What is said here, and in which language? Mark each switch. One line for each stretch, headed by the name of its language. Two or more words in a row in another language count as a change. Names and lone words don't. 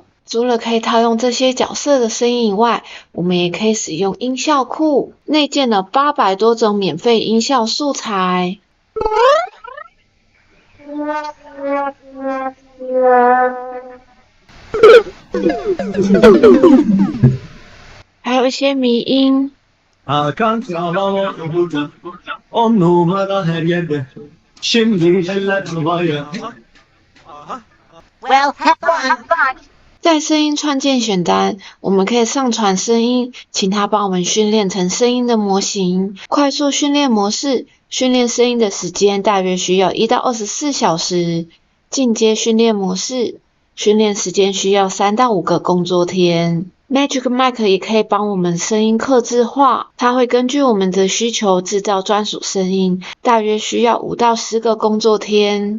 Chinese: 除了可以套用这些角色的声音以外，我们也可以使用音效库，内建了800多种免费音效素材。还有一些迷音。
Turkish: Hakan sağlam burada, 10 numara her yerde. Şimdi eller havaya.
English: Well, have fun.
Chinese: 在声音创建选单，我们可以上传声音，请它帮我们训练成声音的模型。快速训练模式，训练声音的时间大约需要1到24小时。进阶训练模式，训练时间需要3到5个工作天。Magic Mic 也可以帮我们声音客制化，它会根据我们的需求制造专属声音，大约需要5到10个工作天。